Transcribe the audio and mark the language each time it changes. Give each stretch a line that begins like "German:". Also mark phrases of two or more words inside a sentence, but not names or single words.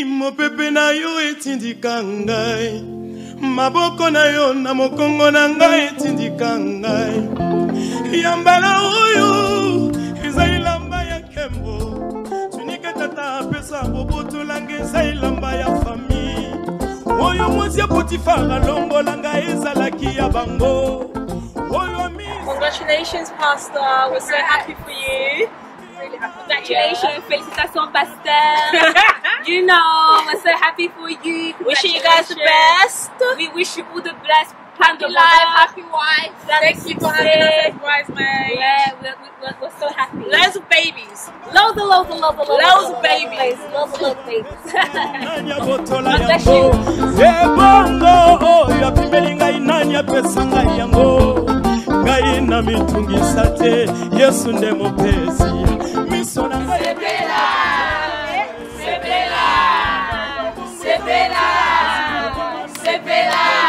Lingala: mopepe na yo etindika ngai maboko na yo na mokongo na ngai etindika ngai yambala oyo eza ilamba ya nkembo tunike tata pesa boboto langa eza ilamba ya famille oyo mwasi ya Potifara longola ngai ezalaki ya bango.
English: Congratulations, Pastor. We're so happy for you. Really happy. Congratulations, félicitations, Pastor. You know, we're so happy for you. Wishing you guys the best. We wish you all the best. Happy life, happy wife. Thank you for having us as bridesmaids. Yeah, we're so happy. Loads of babies. Loads of babies. Loads of babies. God bless you.
Lingala: Ngai na mitungisa te Yesu nde mopezi misona Sebela Sebela Sebela Sebela